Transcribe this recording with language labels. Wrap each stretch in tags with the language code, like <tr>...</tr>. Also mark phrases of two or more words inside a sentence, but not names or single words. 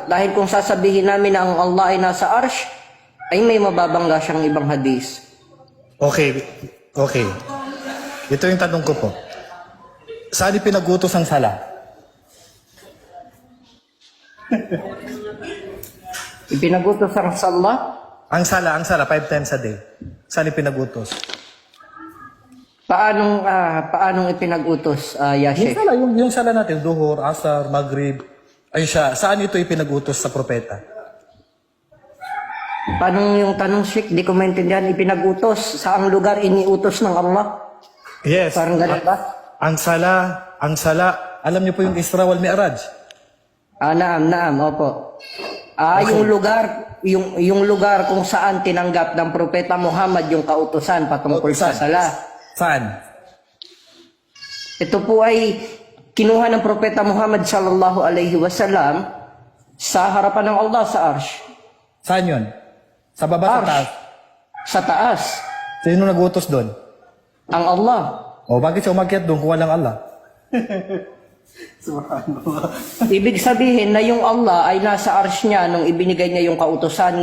<tl>Dahil kung sasabihin namin na ang Allah ay nasa arsh, ay may mababangga siyang ibang hadis. Okay. Ito yung tanong ko po. Saan ipinagutos ang sala? Ipinagutos ang sala. Ang sala, 5 times a day. Saan ipinagutos? Paanong ipinagutos, Yashik? Yung sala natin, Duhur, Asar, Maghrib, ay siya. Saan ito ipinagutos sa propeta? Paano yung tanong, Sheikh? Di ko maintindihan. Ipinagutos. Saang lugar iniutos ng Allah? Yes. Parang ganun ba? Ang sala, alam niyo po yung Isra wal Mi'raj? Naam, opo. Okay. Yung lugar kung saan tinanggap ng Propeta Muhammad yung kautusan patungkol sa sala. Saan? Ito po ay kinuha ng Propeta Muhammad</tl> <ar>صلى الله عليه وسلم</ar> <tl>sa harapan ng Allah sa arsh. Saan yun? Sa baba, sa taas? Sa taas. Sino nagutos doon? Ang Allah. O bakit siya umakyat doon kung walang Allah? Ibig sabihin na yung Allah ay nasa arsh niya nung ibinigay niya yung kautusan.</tl>